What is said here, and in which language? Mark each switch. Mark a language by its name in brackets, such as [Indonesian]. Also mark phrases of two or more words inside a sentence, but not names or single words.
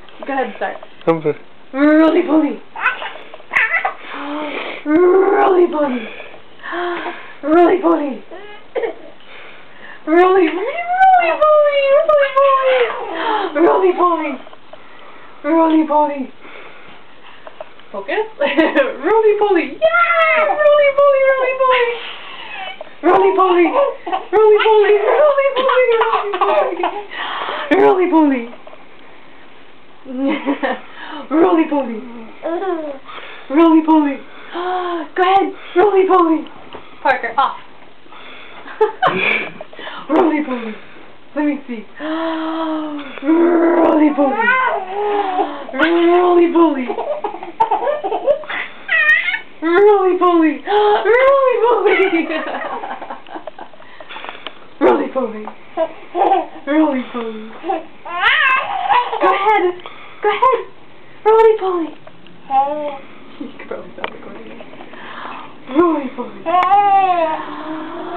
[English] go ahead and start. Humper. Roly poly. Roly poly. Roly poly. Roly poly. Roly poly. Roly poly. Focus. Roly poly. Yeah! Roly poly. Roly poly. Roly poly. Roly poly. Roly poly. Roly poly. Roly poly. Roly poly. Go ahead. Roly poly. Parker, off. Roly poly. Let me see. Roly poly. Roly poly. Roly poly. Roly poly. Roly poly. Roly poly. Go ahead. Go ahead. Roly poly. You can probably stop recording. Roly poly.